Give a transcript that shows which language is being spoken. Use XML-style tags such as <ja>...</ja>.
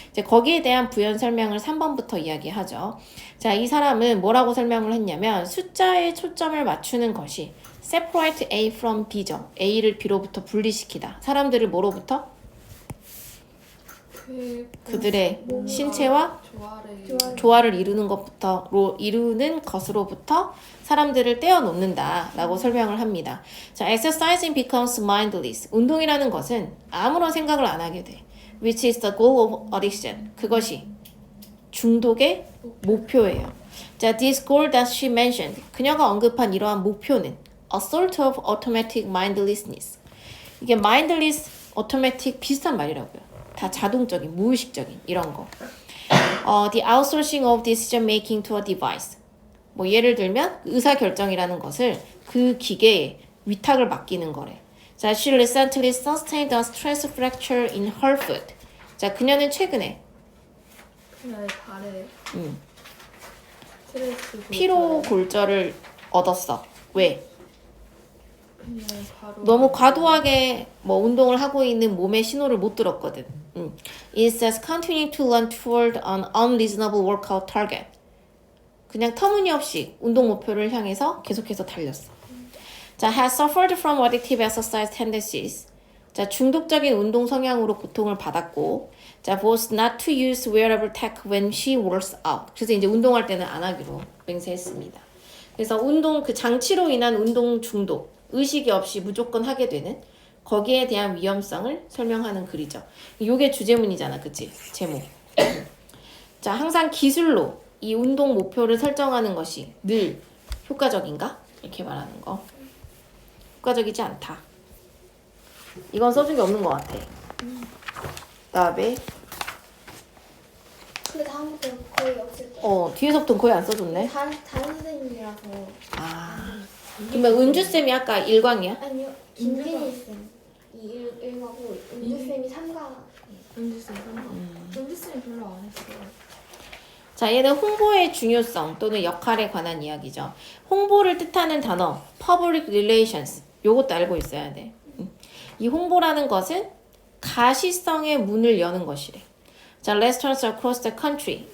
<ko>이제 거기에 대한 부연 설명을 3번부터 이야기하죠. 자, 이 사람은 뭐라고 설명을 했냐면 숫자에 초점을 맞추는 것이 separate A from B 죠. A를 B로부터 분리시키다. 사람들을 뭐로부터? 그들의 신체와 조화를 이루는 것으로부터 사람들을 떼어놓는다 라고 설명을 합니다.</ko> <en>자, exercising becomes mindless.</en> <ko>운동이라는 것은 아무런 생각을 안 하게 돼.</ko> <en>Which is the goal of addiction.</en> <ko>그것이 중독의 목표예요.</ko> <en>자, this goal that she mentioned. 그녀가 언급한 이러한 목표는 a sort of automatic mindlessness.</en> <ko>이게 mindless, automatic 비슷한 말이라고요. 다 자동적인, 무의식적인 이런 거.</ko> <en>The outsourcing of decision making to a device.</en> <ko>뭐 예를 들면 의사결정이라는 것을 그 기계에 위탁을 맡기는 거래.</ko> <en>자, she recently sustained a stress fracture in her foot.</en> <ko>자, 그녀는 최근에 발에 스트레스 피로 골절을 얻었어. 왜? 그냥 바로 너무 과도하게 뭐 운동을 하고 있는 몸의 신호를 못 들었거든.</ko> <en>It says continuing to run toward an unreasonable workout target.</en> <ko>그냥 터무니없이 운동 목표를 향해서 계속해서 달렸어.</ko> <en>자, has suffered from addictive exercise tendencies. 자, 중독적인 운동 성향으로 고통을 받았고, 자, was not to use wearable tech when she works out.</en> <ko>그래서 이제 운동할 때는 안 하기로 맹세했습니다. 그래서 운동 그 장치로 인한 운동 중독, 의식이 없이 무조건 하게 되는 거기에 대한 위험성을 설명하는 글이죠. 이게 주제문이잖아, 그치? 제목. 자, 항상 기술로 이 운동 목표를 설정하는 것이 늘 효과적인가? 이렇게 말하는 거. 효과적이지 않다. 이건 써준 게 없는 것 같아. 그다음에 그 다음부터 거의 없을 때. 뒤에서부터는 거의 안 써줬네. 다른 선생님이라서. 아, 그러면 은주쌤이 아까 1강이야? 아니요, 김진희 쌤. 이 1가고 은주 쌤이 3가. 은지쌤 은지쌤이 별로 안 했어요. 자, 얘는 홍보의 중요성 또는 역할에 관한 이야기죠. 홍보를 뜻하는 단어, public relations. 요것도 알고 있어야 돼. 이 홍보라는 것은 가시성의 문을 여는 것이래.</ko> <en>자, restaurants across the country.</en>